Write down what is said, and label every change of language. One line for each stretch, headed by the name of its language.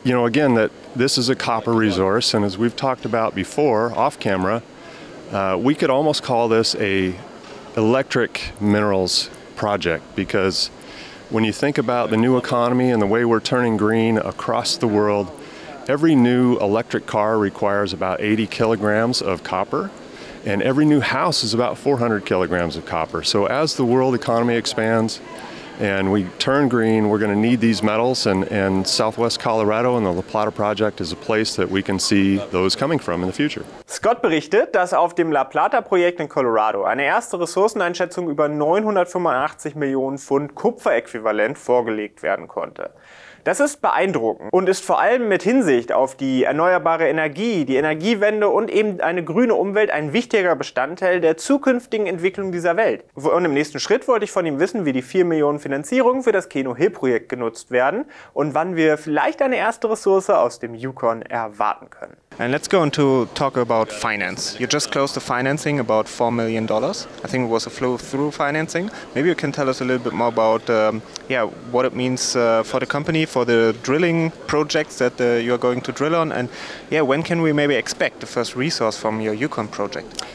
English: You know, again, that this is a copper resource, and as we've talked about before, off camera, we could almost call this a electric minerals project, because when you think about the new economy and the way we're turning green across the world, every new electric car requires about 80 kilograms of copper, and every new house is about 400 kilograms of copper. So as the world economy expands and we turn green, we're going to need these metals, and Southwest Colorado and the La-Plata project is a place that we can see those coming from in the future.
German: Scott berichtet, dass auf dem La-Plata-Projekt in Colorado eine erste Ressourceneinschätzung über 985 Millionen Pfund Kupferäquivalent vorgelegt werden konnte. Das ist beeindruckend und ist vor allem mit Hinsicht auf die erneuerbare Energie, die Energiewende und eben eine grüne Umwelt ein wichtiger Bestandteil der zukünftigen Entwicklung dieser Welt. Und im nächsten Schritt wollte ich von ihm wissen, wie die 4 Millionen Finanzierungen für das Keno Hill-Projekt genutzt werden und wann wir vielleicht eine erste Ressource aus dem Yukon erwarten können.
English: And let's go on to talk about finance. You just closed the financing about $4 million. I think it was a flow-through financing. Maybe you can tell us a little bit more about what it means for the company, for the drilling projects that you are going to drill on, and when can we maybe expect the first resource from your Yukon project?